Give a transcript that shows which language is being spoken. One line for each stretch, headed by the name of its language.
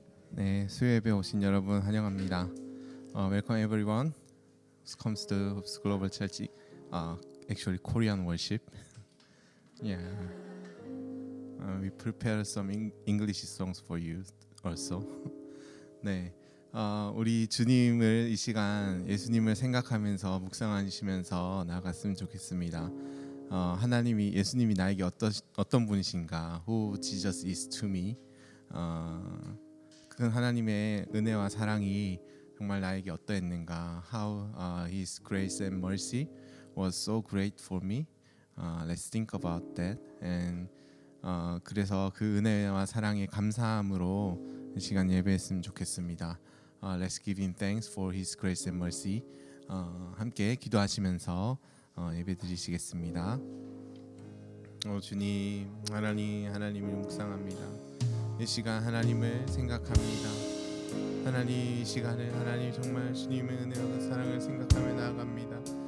Korean: 네, 수요 예배 오신 여러분 환영합니다.
English: Welcome everyone who comes to Hoops Global Church. Actually Korean worship. Yeah. We prepare some English songs for you also.
Korean: 네. 우리 주님을 이 시간 예수님을 생각하면서 묵상하시면서 나아갔으면 좋겠습니다. 하나님이 예수님이 나에게 어떤 분이신가?
English: Who Jesus is to me?
Korean: 그 하나님의 은혜와 사랑이 정말 나에게 어떠했는가?
English: How His grace and mercy was so great for me. Let's think about that.
Korean: And 그래서 그 은혜와 사랑에 감사함으로 이 시간 예배했으면 좋겠습니다.
English: Let's give Him thanks for His grace and mercy.
Korean: 함께 기도하시면서 예배 드리시겠습니다. 주님, 하나님을 묵상합니다. 이 시간 하나님을 생각합니다. 하나님, 이 시간에 하나님 정말 주님의 은혜와 사랑을 생각하며 나아갑니다.